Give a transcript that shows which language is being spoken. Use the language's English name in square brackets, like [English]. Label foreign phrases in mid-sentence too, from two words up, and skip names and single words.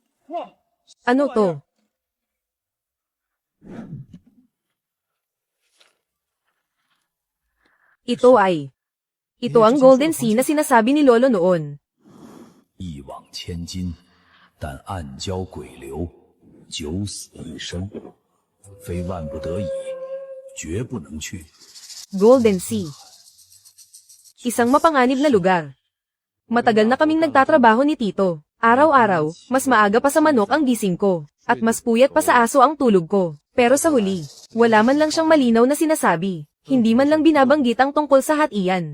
[Filipino] Ano to? Ito ang Golden Sea na sinasabi ni Lolo noon. [Chinese] 一往千金，但暗交鬼流，九死一生，非万不得已，绝不能去。 [Filipino] Golden Sea. Isang mapanganib na lugar. Matagal na kaming nagtatrabaho ni Tito. Araw-araw, mas maaga pa sa manok ang gising ko, at mas puyat pa sa aso ang tulog ko. Pero sa huli, wala man lang siyang malinaw na sinasabi. Hindi man lang binabanggit ang tungkol sa hatian.